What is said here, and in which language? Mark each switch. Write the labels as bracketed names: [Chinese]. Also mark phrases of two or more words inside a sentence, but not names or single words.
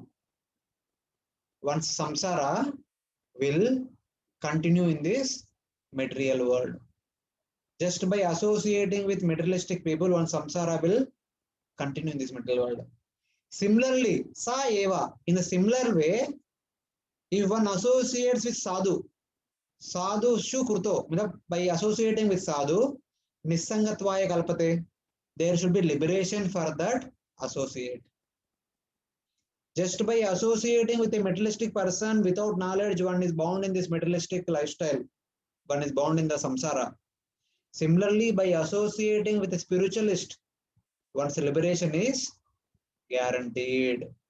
[English] One's samsara will continue in this material world. Just by associating with materialistic people, one samsara will continue in this material world. Similarly, [Sanskrit] sa eva, [English] in a similar way, if one associates with sadhu, [Sanskrit] sadhu shu kruto, [English] by associating with sadhu, [Sanskrit] nisangatvaya kalpate, [English] there should be liberation for that associate. Just by associating with a materialistic person without knowledge, one is bound in this materialistic lifestyle. One is bound in the samsara. Similarly, by associating with a spiritualist, one's liberation is guaranteed.